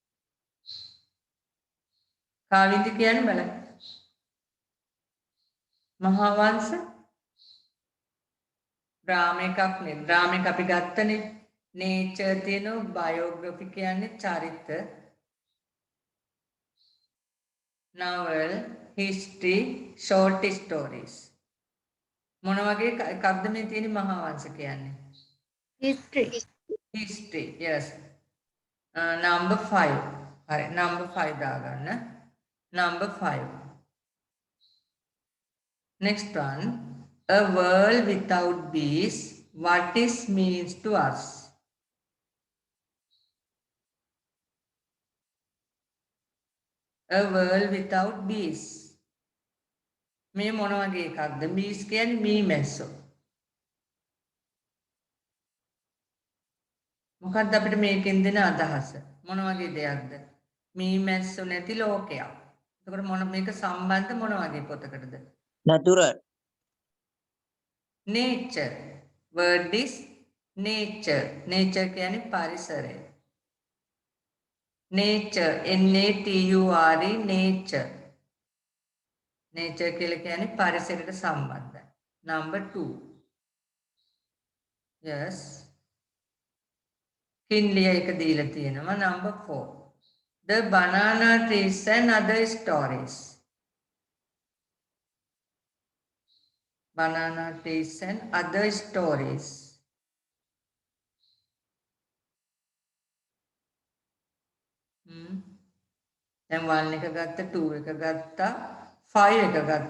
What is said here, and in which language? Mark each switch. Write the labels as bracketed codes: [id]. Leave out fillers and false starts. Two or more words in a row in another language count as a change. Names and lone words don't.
[si] කාවින්ද කියන්නේ බලන්න. මහාවංශ ඩ්‍රාම එකක් නේ. ඩ්‍රාම එක අපි ගත්තනේ. නේචර් තියෙනවා, බයෝග්‍රැෆි කියන්නේ චරිත, [en] novel, history, short stories. [si] මොන වගේ එකක්ද මේ තියෙන්නේ මහාවංශ කියන්නේ? [en] history. History, yes. Number 5. [si] හරි, number 5 දාගන්න. [en] Number 5. Next one. A world without bees. What is means to us? A world without bees. [si] මේ මොන වගේ එකක්ද? bees කියන්නේ මී මැස්සෝ. මොකක්ද අපිට මේකෙන් දෙන අදහස? මොන වගේ දෙයක්ද? මී මැස්සෝ නැති ලෝකයක්. එතකොට මොන මේක සම්බන්ධ මොන වගේ පොතකටද? [en] natural nature. Word is nature. [si] Nature කියන්නේ පරිසරය. [en] nature, N-A-T-U-R-E, nature. [si] nature කියලා කියන්නේ පරිසරයට සම්බන්ධයි. [en] Number 2. Yes. [si] Kinley එක දීලා තියෙනවා. [en] Number 4. The banana trees and other stories. Banana trees and other stories. [si] දැන් 1 එක ගත්ත, 2 එක ගත්තා, 5 එක ගත්තා.